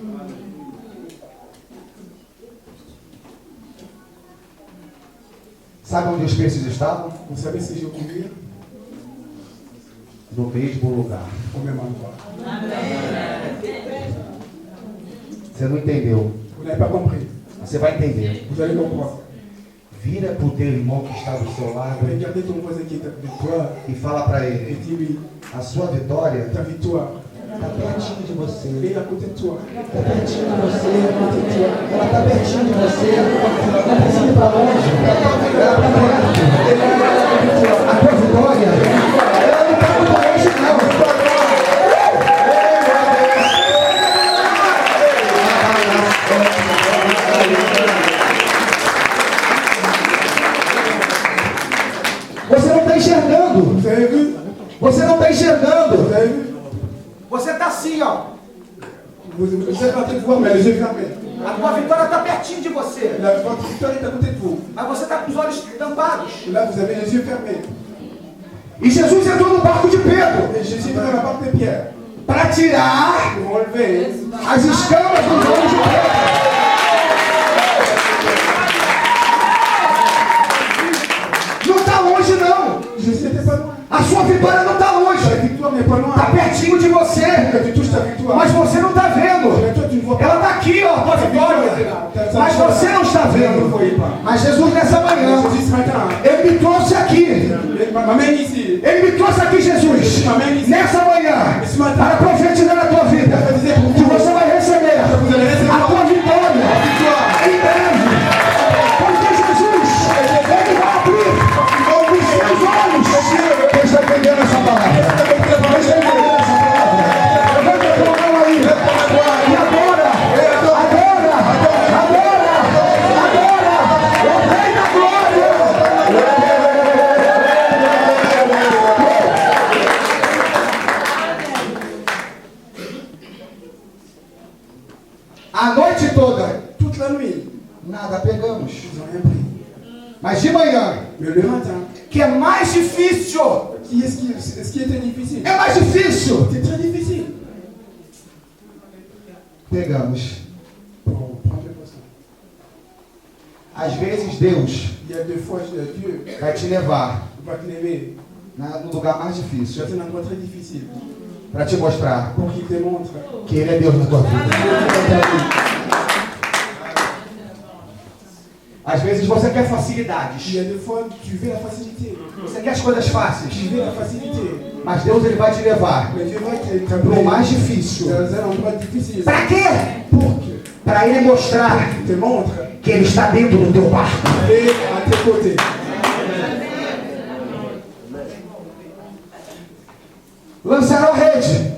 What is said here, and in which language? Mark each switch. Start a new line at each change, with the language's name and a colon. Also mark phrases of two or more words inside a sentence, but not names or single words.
Portuguese: Sabe onde os peixes estavam?
French: Vous savez ce que je veux dire?
Portuguese: No mesmo lugar.
French: Au même endroit.
Portuguese: Você não entendeu?
French: Vous n'avez pas compris.
Portuguese: Você vai entender.
French: Vous allez comprendre.
Portuguese: Vira pro teu irmão que está do seu lado
French: Regardez ton voisin qui est avec toi
Portuguese: e fala para
French: et
Portuguese: ele:
French: dis-lui,
Portuguese: a sua vitória
French: ta victoire
Portuguese: está pertinho de você.
French: est à côté de toi.
Portuguese: Está pertinho de você. Ela está pertinho de você. Não precisa ir para longe. Ela está perto. A tua vitória, ela não está muito longe, não. Você não está enxergando.
French: Vous avez vu?
Portuguese: Você não está enxergando.
French: Vous avez vu?
Portuguese: Você está assim, ó.
French: Vous êtes en train de voir, mais les yeux fermés.
Portuguese: A tua vitória está pertinho de você.
French: Votre victoire est à côté de vous.
Portuguese: Mas você está com os olhos tampados.
French: Là, vous avez les yeux fermés.
Portuguese: E Jesus entrou no barco de Pedro
French: Et Jésus est dans la barque de Pierre.
Portuguese: para tirar Pour enlever as escamas dos olhos de Pedro. Não está longe, não.
French: Jésus n'était pas loin.
Portuguese: A sua vitória não está
French: Ta
Portuguese: longe.
French: victoire n'est pas loin.
Portuguese: Está pertinho de você.
French: Que tu touches ta victoire.
Portuguese: Mas você não está vendo.
French: Mais toi, tu ne vois
Portuguese: Ela
French: pas.
Portuguese: está aqui, ó, a tua vitória. Mas você não está
French: Vous ne
Portuguese: vendo.
French: voyez pas.
Portuguese: Mas Jesus, nessa manhã,
French: Jésus, ce matin,
Portuguese: Ele me trouxe aqui.
French: m'amène ici.
Portuguese: Ele me trouxe aqui, Jesus, nessa manhã, para profetizar na tua vida, que você vai receber a tua vitória em breve. Porque Jesus, Ele vai abrir os seus olhos. Quem está entendendo essa palavra? Quem está entendendo essa palavra? Levanta a tua mão aí. E agora, o Rei da Glória. A noite toda,
French: Toute la nuit,
Portuguese: nada pegamos.
French: ils n'ont rien pris.
Portuguese: Mas de manhã,
French: Mais le matin,
Portuguese: que é mais difícil,
French: ce qui était difficile,
Portuguese: é mais difícil,
French: c'était très difficile
Portuguese: pegamos.
French: pour prendre le poisson.
Portuguese: Às vezes Deus
French: Il y a des fois, Dieu
Portuguese: vai te levar
French: va te lever
Portuguese: no lugar mais difícil
French: dans un endroit très difficile
Portuguese: para te mostrar
French: pour qu'il te montre
Portuguese: que Ele é Deus na tua vida. Às vezes você quer
French: il
Portuguese: facilidades,
French: y a des fois, tu veux la facilité.
Portuguese: você quer as coisas fáceis,
French: Tu veux la facilité.
Portuguese: mas Deus Ele vai te levar
French: Mais Dieu va te
Portuguese: para o
French: t'amener
Portuguese: mais difícil.
French: dans un endroit difficile
Portuguese: Para quê?
French: pour que
Portuguese: Para Ele mostrar
French: il te montre
Portuguese: que Ele está dentro do teu barco.
French: et à tes côtés.
Portuguese: Lançaram a rede,